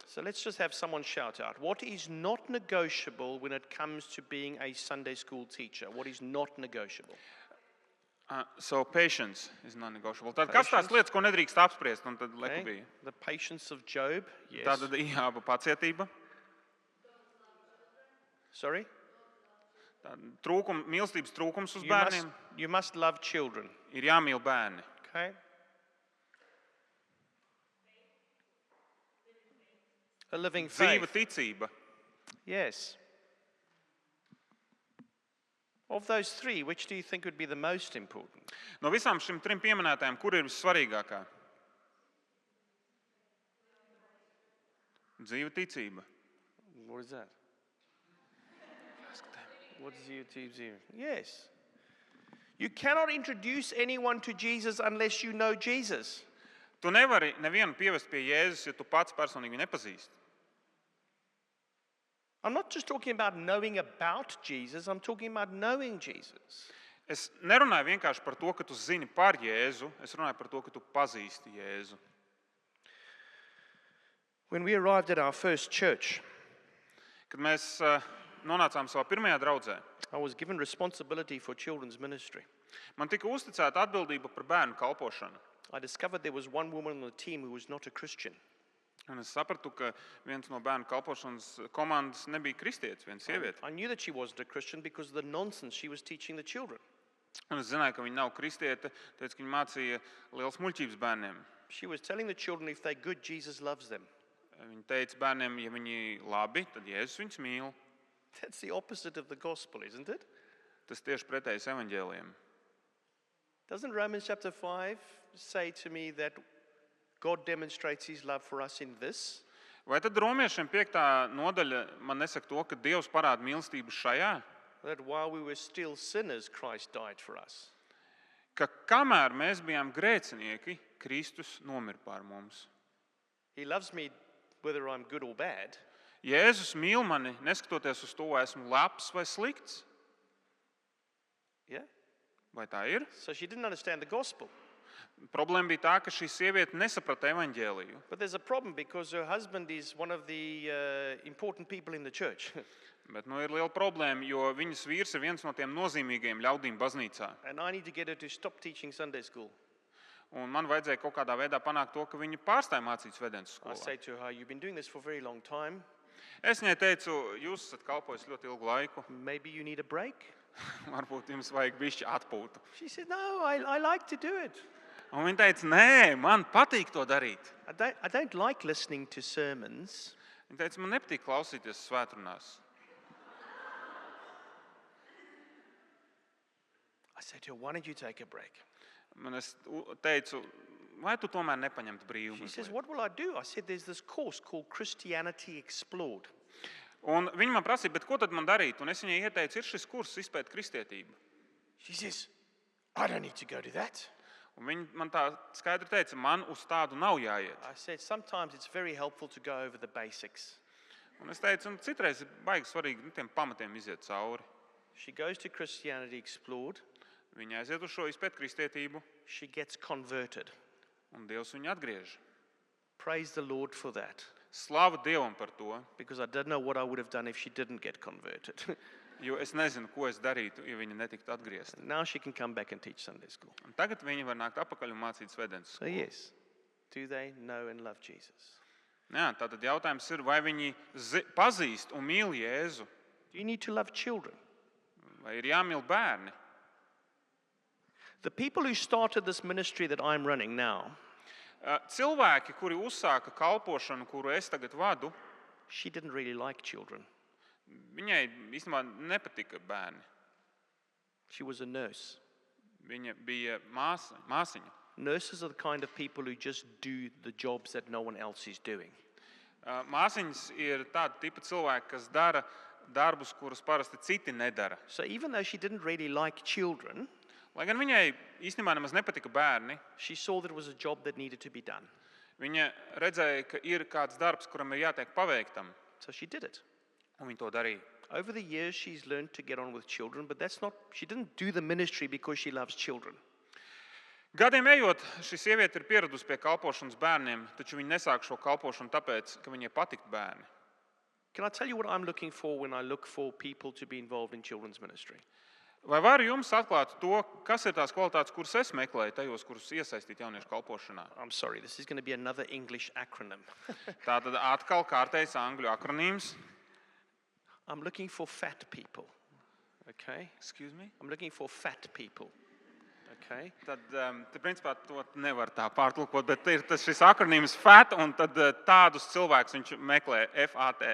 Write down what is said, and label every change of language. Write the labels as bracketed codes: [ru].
[en] So let's just have someone shout out. What is not negotiable when it comes to being a Sunday school teacher? What is not negotiable? So patience is non-negotiable. [lv] Tad kas tās lietas, ko nedrīkst apspriest? Un tad [en] Okay. [lv] bija. [en] The patience of Job. Yes. [lv] Tātad Ījāba pacietība, [en] Sorry? [lv] mīlestības trūkums uz [en] You must, [lv] bērniem. [en] you must love children. [lv] Ir jāmīl bērni. [en] Okay? A living [lv] Dzīva [en] faith. [lv] ticība. [en] Yes. Of those three, which do you think would be the most important? [lv] No visām šīm trim pieminētājām, kur ir vissvarīgākā? Dzīva ticība. [en] What is that? What is UTZ? Yes. You cannot introduce anyone to Jesus unless you know Jesus. [lv] Tu nevari nevienu pievest pie Jēzus, ja tu pats personīgi viņu nepazīsti. [en] I'm not just talking about knowing about Jesus, I'm talking about knowing Jesus. [lv] Es nerunāju vienkārši par to, ka tu zini par Jēzu, es runāju par to, ka tu pazīsti Jēzu. [en] When we arrived at our first church, [lv] Kad mēs nonācām savā pirmajā draudzē, [en] I was given responsibility for children's ministry. [lv] man tika uzticēta atbildība par bērnu kalpošanu. [en] I discovered there was one woman on the team who was not a Christian. [lv] Un es sapratu, ka viens no bērnu kalpošanas komandas nebija kristietis, viena sieviete. [en] I knew that she wasn't a Christian because of the nonsense she was teaching the children. [lv] Un es zināju, ka viņa nav kristiete, tāpēc, ka viņa mācīja liels muļķības bērniem. [en] She was telling the children if they're good, Jesus loves them. [lv] Viņa teica bērniem, ja viņi labi, tad Jēzus viņus mīl. [en] That's the opposite of the gospel, isn't it? [lv] Tas tieši pretējs evaņģēlijam. [en] Doesn't Romans chapter 5 say to me that God demonstrates his love for us in this? [lv] Vai tad romiešiem 5. nodaļa man nesaka to, ka Dievs parāda mīlestību šajā? [en] That while we were still sinners, Christ died for us. [lv] Ka kamēr mēs bijām grēcinieki, Kristus nomira par mums. [en] He loves me whether I'm good or bad. [lv] Jēzus mīl mani, neskatoties uz to, vai esmu labs vai slikts. [en] Yeah? [lv] Vai tā ir? [en] So she didn't understand the gospel. [lv] Problēma bija tā, ka šī sieviete nesaprata evaņģēliju. [en] But there's a problem because her husband is one of the important people in the church. [lv] Bet ir liela problēma, jo viņas vīrs ir viens no tiem nozīmīgajiem ļaudīm baznīcā. [en] And I need to get her to stop teaching Sunday school. [lv] Un man vajadzēja kaut kādā veidā panākt to, ka viņa pārstāja mācīt svētdienas [en] I [lv] skolā. [en] say to her, you've been doing this for a very long time. [lv] Es viņai teicu, jūs esat kalpojis ļoti ilgu laiku, [en] Maybe you need a break? [lv] varbūt jums vajag bišķi atpūtu. [en] She said, no, I like to do it. [lv] Un viņa teica, nē, man patīk to darīt. [en] I don't like listening to sermons. [lv] Viņa teica, man nepatīk klausīties svētrunās. [en] I said to her, why don't you take a break? [lv] Man es teicu, vai tu tomēr nepaņemtu brīvu? [en] She says, [lv] mazliet? [en] what will I do? I said, there's this course called Christianity Explored. [lv] Un viņa man prasīja, bet ko tad man darīt? Un es viņai ieteicu, ir šis kurs izpēt kristietību. [en] She says, I don't need to go to that. [lv] Un viņa man tā skaidri teica, man uz tādu nav jāiet. [en] I said, sometimes it's very helpful to go over the basics. [lv] Un es teicu, un citreiz ir baigi svarīgi tiem pamatiem iziet cauri. [en] She goes to Christianity Explored. [lv] Viņa aiziet uz šo izpēt kristietību, [en] She gets converted. [lv] un Dievs viņu atgriež. [en] Praise the Lord for that. [lv] Slavu Dievam par to, [en] Because I don't know what I would have done if she didn't get converted. [lv] jo es nezinu, ko es darītu, ja viņa netiktu atgriezta. [en] Now she can come back and teach Sunday school. [lv] Un tagad viņa var nākt atpakaļ un mācīt svētdienas [en] So [lv] skolu. [en] yes, do they know and love Jesus? [lv] Jā, tātad jautājums ir, vai viņi pazīst un mīl Jēzu, [en] Do you need to love children? [lv] vai ir jāmīl bērni? [en] The people who started this ministry that I'm running now, [lv] Cilvēki, kuri uzsāka kalpošanu, kuru es tagad vadu, [en] she didn't really like children. [lv] Viņai īstenībā nepatika bērni. [en] She was a nurse. [lv] Viņa bija māsiņa. [en] Nurses are the kind of people who just do the jobs that no one else is doing. [lv] Māsiņas ir tāda tipa cilvēki, kas dara darbus, kurus parasti citi nedara. [en] So even though she didn't really like children, [lv] Lai gan viņai īstenībā nemaz nepatika bērni, [en] she saw that it was a job that needed to be done. [lv] viņa redzēja, ka ir kāds darbs, kuram ir jātiek paveiktam, [en] So she did it. [lv] un viņa to darīja. [en] Over the years, she's learned to get on with children, but she didn't do the ministry because she loves children. [lv] Gadiem ejot, šī sieviete ir pieradusi pie kalpošanas bērniem, taču viņa nesāk šo kalpošanu tāpēc, ka viņai patiktu bērni. [en] Can I tell you what I'm looking for when I look for people to be involved in children's ministry? [lv] Vai varu jums atklāt to, kas ir tās kvalitātes, kuras es meklēju tajos, kurus iesaistīt jauniešu kalpošanā? [en] I'm sorry, this is going to be another English acronym. [lv] Tātad atkal kārtējs angļu akronīms. [en] I'm looking for fat people. Okay? Excuse me? I'm looking for fat people. Okay? [lv] Tad, principā, to nevar tā pārtulkot, bet ir šis akronīms FAT, un tad tādus cilvēkus viņš meklē FAT.